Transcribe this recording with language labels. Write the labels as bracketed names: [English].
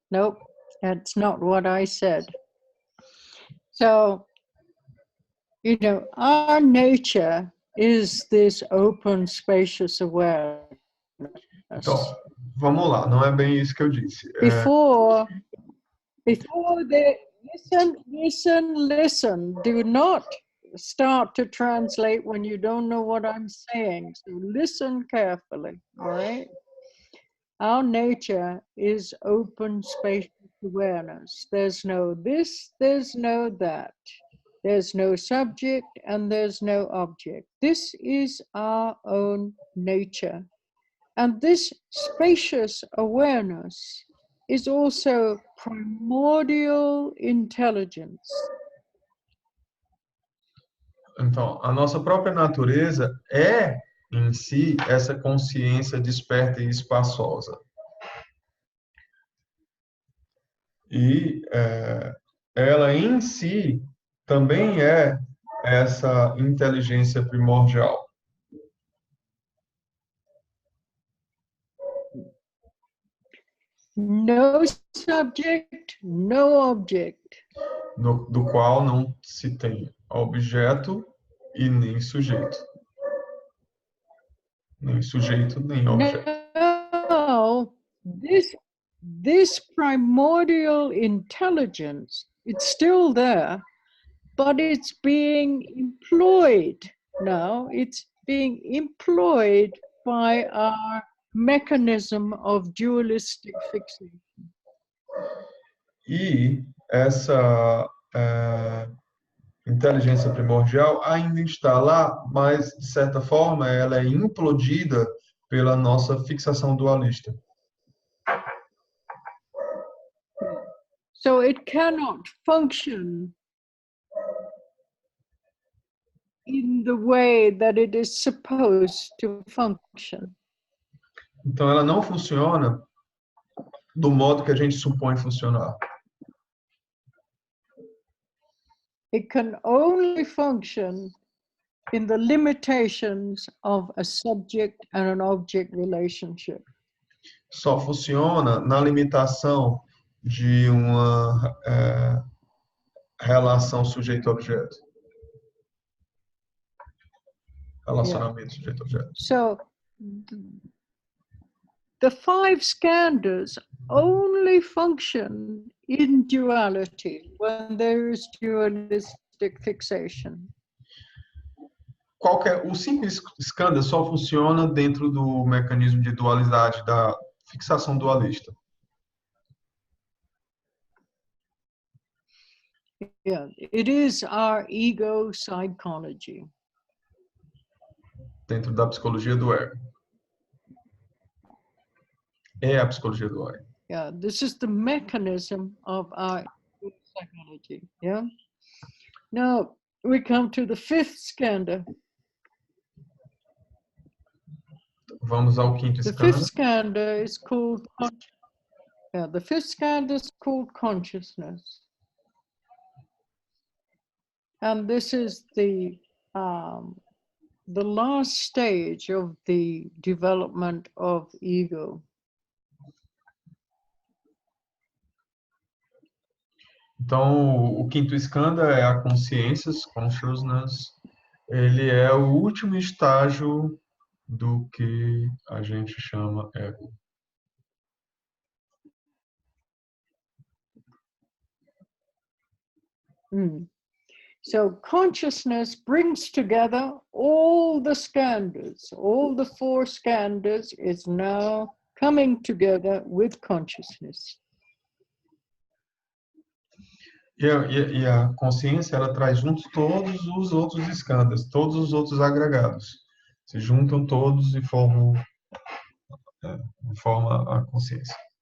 [English] Nope, that's not what I said. So, our nature is this open, spacious awareness. [Portuguese] Então, vamos lá, não é bem isso que eu disse. [English] Before they listen. Do not start to translate when you don't know what I'm saying. So listen carefully, all right? Our nature is open, spacious awareness. There's no this, there's no that. There's no subject and there's no object. This is our own nature. And this spacious awareness is also primordial intelligence. [Portuguese] Então, a nossa própria natureza é, em si, essa consciência desperta e espaçosa. E ela, em si, também é essa inteligência primordial. [English] No subject, no object. [Portuguese] Do qual não se tem objeto e nem sujeito. Nem sujeito, nem objeto. [English] No, this primordial intelligence, it's still there, but it's being employed now. It's being employed by our mechanism of dualistic fixation. [Portuguese] E essa inteligência primordial ainda está lá, mas, de certa forma, ela é implodida pela nossa fixação dualista. [English] So it cannot function in the way that it is supposed to function. [Portuguese] Então, ela não funciona do modo que a gente supõe funcionar. [English] It can only function in the limitations of a subject and an object relationship. [Portuguese] Só funciona na limitação de uma relação sujeito-objeto. Relacionamento sujeito-objeto. [English] So the five skandhas only function in duality when there is dualistic fixation. [Portuguese] Os cinco skandhas só funciona dentro do mecanismo de dualidade, da fixação dualista. [English] Yeah, it is our ego psychology. [Portuguese] Dentro da psicologia do ego. É a psicologia do ego. [English] Yeah, this is the mechanism of our psychology. Yeah. Now we come to the fifth skandha. [Portuguese] Vamos ao quinto [English] The [Portuguese] skandha. [English] fifth skandha is called the fifth skandha is called consciousness. And this is the last stage of the development of ego. [Portuguese] Então, o quinto skandha é a consciência, consciousness. Ele é o último estágio do que a gente chama ego. [English] So consciousness brings together all the skandhas. All the four skandhas is now coming together with consciousness. [Portuguese] E a consciência, ela traz juntos todos os outros skandhas, todos os outros agregados. Se juntam todos e formam a consciência.